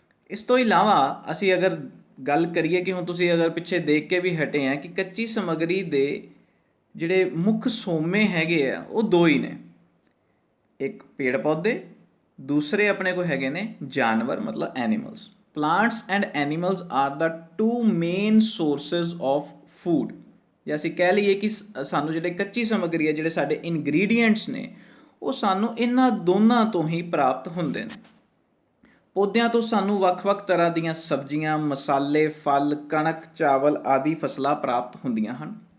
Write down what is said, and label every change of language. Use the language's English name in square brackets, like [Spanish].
[Punjabi] ਇਸ ਤੋਂ ਇਲਾਵਾ ਅਸੀਂ ਅਗਰ ਗੱਲ ਕਰੀਏ ਕਿ ਹੁਣ ਤੁਸੀਂ ਅਗਰ ਪਿੱਛੇ ਦੇਖ ਕੇ ਵੀ ਹਟੇ ਆ ਕਿ ਕੱਚੀ ਸਮੱਗਰੀ ਦੇ ਜਿਹੜੇ ਮੁੱਖ ਸੋਮੇ ਹੈਗੇ ਆ ਉਹ 2 ਹੀ ਨੇ, ਇੱਕ ਪੇੜ ਪੌਦੇ, ਦੂਸਰੇ ਆਪਣੇ ਕੋਲ ਹੈਗੇ ਨੇ ਜਾਨਵਰ, ਮਤਲਬ animals. [English] Plants and animals are the 2 main sources of food। [Punjabi] ਜੇ ਅਸੀਂ ਕਹਿ ਲਈਏ ਕਿ ਸਾਨੂੰ ਜਿਹੜੇ ਕੱਚੀ ਸਮੱਗਰੀ ਹੈ, ਜਿਹੜੇ ਸਾਡੇ ਇਨਗਰੀਡੀਐਂਟਸ ਨੇ, ਉਹ ਸਾਨੂੰ ਇਹਨਾਂ ਦੋਨਾਂ ਤੋਂ ਹੀ ਪ੍ਰਾਪਤ ਹੁੰਦੇ ਨੇ। ਪੌਦਿਆਂ ਤੋਂ ਸਾਨੂੰ ਵੱਖ-ਵੱਖ ਤਰ੍ਹਾਂ ਦੀਆਂ ਸਬਜ਼ੀਆਂ, ਮਸਾਲੇ, ਫਲ, ਕਣਕ, ਚਾਵਲ ਆਦਿ ਫਸਲਾਂ ਪ੍ਰਾਪਤ ਹੁੰਦੀਆਂ ਹਨ।